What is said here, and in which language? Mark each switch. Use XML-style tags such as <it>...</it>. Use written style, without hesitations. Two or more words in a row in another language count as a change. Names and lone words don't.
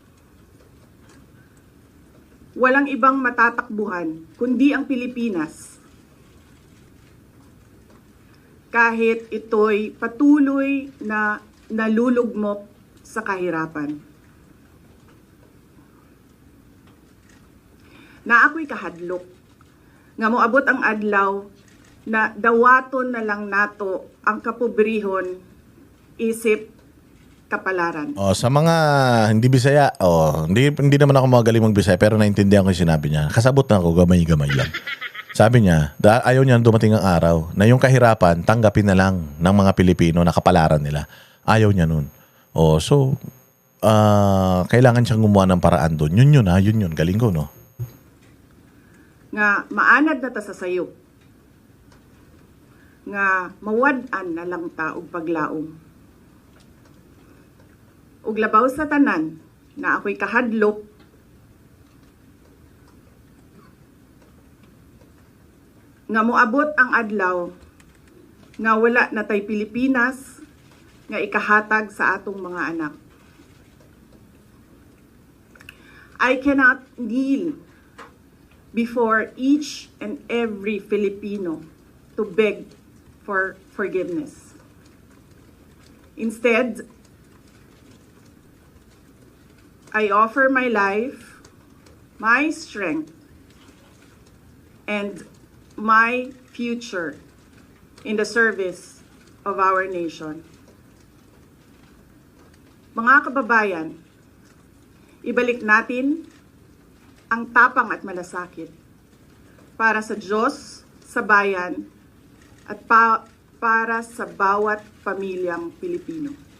<tl>Walang ibang matatakbuhan kundi ang Pilipinas. Kahit ito'y patuloy na nalulugmok sa kahirapan.</tl> <ceb>Na ako'y kahadlok, nga moabot ang adlaw na dawaton na lang nato ang kapobrihon isip kapalaran.</ceb> <tl>Sa mga hindi Bisaya, hindi naman ako magaling mag-Bisaya pero naintindihan ko yung sinabi niya.</tl> <ceb>Kasabot na ako, gamay-gamay lang.</ceb> <tl>Sabi niya, ayaw niya dumating ang araw na yung kahirapan, tanggapin na lang ng mga Pilipino na kapalaran nila. Ayaw niya nun. Kailangan siyang gumawa ng paraan doon. Yun. Galing ko, no?</tl> <ceb>Nga maanad na ta sa sayo. Nga mawad-an na lang ta og paglaom. Ug labaw sa tanan na ako'y kahadlok nga moabot ang adlaw nga wala na tay Pilipinas nga ikahatag sa atong mga anak.</ceb> <en>I cannot kneel before each and every Filipino to beg for forgiveness. Instead, I offer my life, my strength, and my future in the service of our nation.</en> <tl>Mga kababayan, ibalik natin ang tapang at malasakit para sa Diyos, sa bayan, at para sa bawat pamilyang Pilipino.</tl>